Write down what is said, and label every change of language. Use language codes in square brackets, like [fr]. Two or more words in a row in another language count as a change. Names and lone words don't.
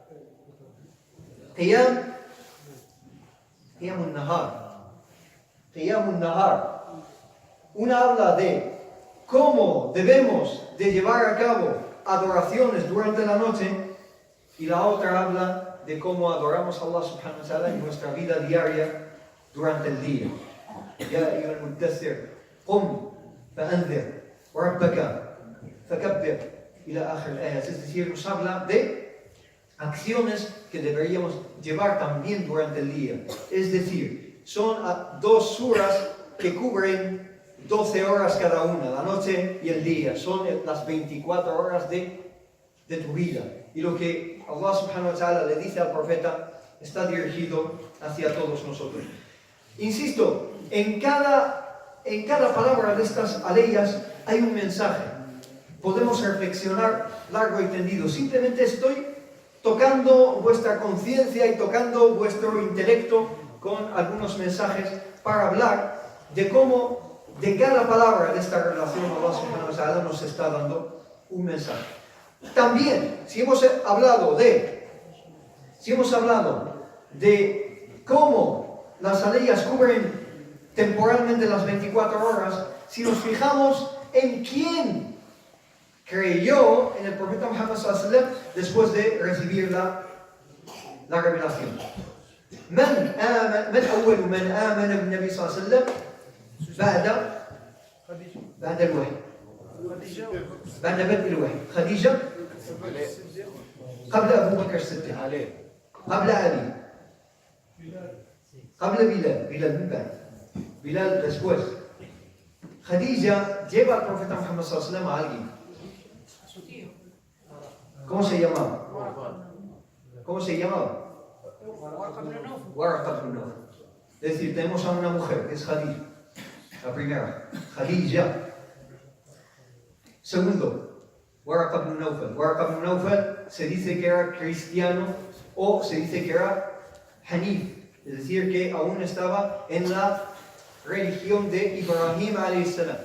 [ar] قيام النهار. [es] Una habla de cómo debemos de llevar a cabo adoraciones durante la noche, y la otra habla de cómo adoramos a Allah [ar] سبحانه وتعالى [es] en nuestra vida diaria durante el día. [ar] يا أيها المدثر، قم فأنذر وربك فكبر إلى آخر الآيات. [es] Es decir, nos habla de acciones que deberíamos llevar también durante el día. Es decir, son dos suras que cubren 12 horas cada una, la noche y el día. Son las 24 horas de tu vida. Y lo que Allah [ar] سبحانه وتعالى [es] le dice al profeta está dirigido hacia todos nosotros. Insisto, en cada palabra de estas aleyas hay un mensaje. Podemos reflexionar largo y tendido. Simplemente estoy tocando vuestra conciencia y tocando vuestro intelecto con algunos mensajes para hablar de cómo de cada palabra de esta relación Allah [ar] سبحانه وتعالى [es] nos está dando un mensaje. También, si hemos hablado de cómo las aleyas cubren temporalmente las 24 horas, si nos fijamos en quién creyó en el profeta Muhammad [ar] صلى الله عليه وسلم [es] después de recibir la revelación. [ar] من أول من آمن بالنبي صلى الله عليه وسلم بعد الوحي بعد بدء الوحي خديجة قبل أبو بكر الصديق قبل علي قبل بلال من بعد بلال después. [es] Khadija lleva al profeta Muhammad [ar] صلى الله عليه وسلم [es] a alguien. ¿Cómo se llamaba? Warqa ibn Nawfal. Es decir, tenemos a una mujer que es Khadija, la primera, Khadija. Segundo, Warqa ibn Nawfal. Warqa ibn Nawfal se dice que era cristiano o se dice que era Hanif, es decir, que aún estaba en la religión de Ibrahim a.s.